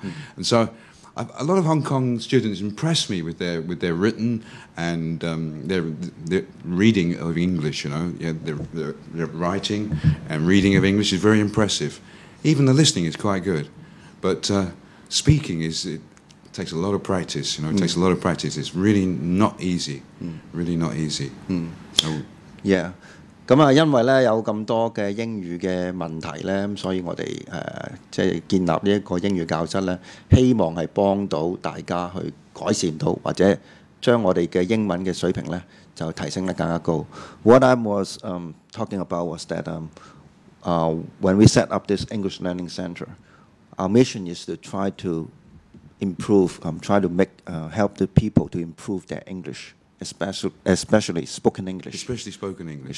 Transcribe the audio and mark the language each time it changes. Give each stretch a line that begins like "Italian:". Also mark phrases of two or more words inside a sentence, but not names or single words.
English: And so a lot of Hong Kong students impress me with their written and their reading of English, their writing and reading of English is very impressive. Even the listening is quite good. But speaking it takes a lot of practice, it takes a lot of practice. It's really not easy, really not easy. So, yeah.
Cantonese: 咁啊，因為咧有咁多嘅英語嘅問題咧，咁所以我哋即係建立呢一個英語教室咧，希望係幫到大家去改善到或者將我哋嘅英文嘅水平咧就提升得更加高。
English: What I was talking about was that when we set up this English Learning Center, our mission is to try to improve, try to make help the people to improve their English. Especially spoken English. Especially spoken English.